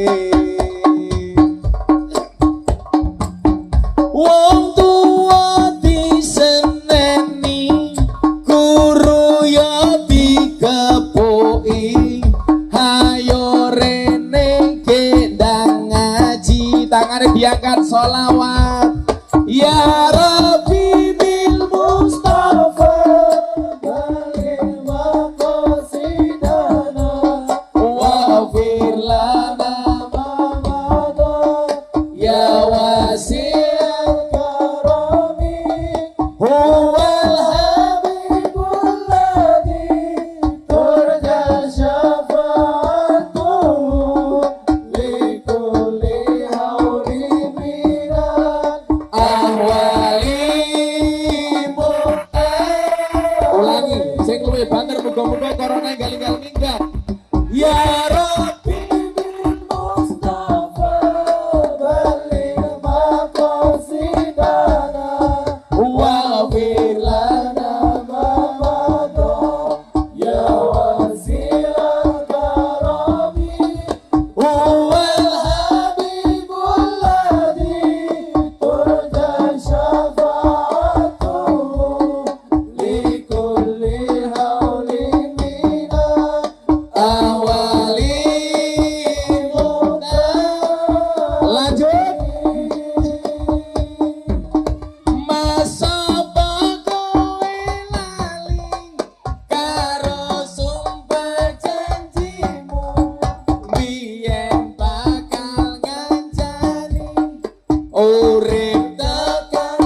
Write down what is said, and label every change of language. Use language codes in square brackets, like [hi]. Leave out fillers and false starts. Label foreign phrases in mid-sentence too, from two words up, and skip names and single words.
[jv] wong tua diseneni guru ya dikepuki hayo rene gendang ngaji tangane diangkat sholawat [ar] يا ربي بالمصطفى بلغ مقاصدنا واغفر لنا ما مضى يا واسع الكرم هو الحبيب الذي ترجى شفاعته لكل هول من الأهوال [jv] ulangi sing luwih banter muga-muga corona galing-galing minggat ya [ar] ربي بالمصطفى بلغ مقاصدنا واغفر لنا ما مضى يا واسع الكرم هو الحبيب الذي ترجى شفاعته لكل هول من الأهوال [jv] lanjut masa kowe lali karo sumpah janjimu biyen bakal ngancani urip tekan